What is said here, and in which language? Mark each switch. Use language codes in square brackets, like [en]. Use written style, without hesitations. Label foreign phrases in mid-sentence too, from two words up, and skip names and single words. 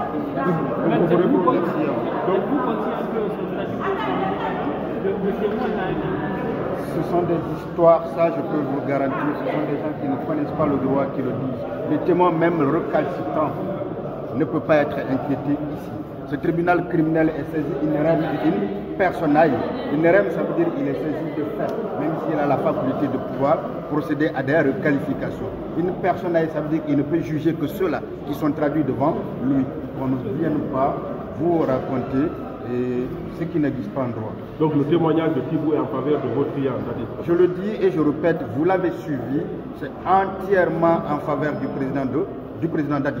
[fr] Donc vous considérez que le témoin a été... Ce sont des histoires, ça je peux vous garantir, ce sont des gens qui ne connaissent pas le droit qui le disent. Les témoins, même recalcitrants, ne peut pas être inquiété ici. Ce tribunal criminel est saisi [la] in rem in personae. In rem, [fr] ça veut dire qu'il est saisi de fait, même s'il a la faculté de pouvoir procéder à des requalifications. [la] In personae, [fr] ça veut dire qu'il ne peut juger que ceux-là qui sont traduits devant lui. On ne vienne pas vous raconter ce qui n'existe pas en droit. Donc le témoignage de Thibou est en faveur de votre client. Je le dis et je répète, vous l'avez suivi, c'est entièrement en faveur du président Dadis.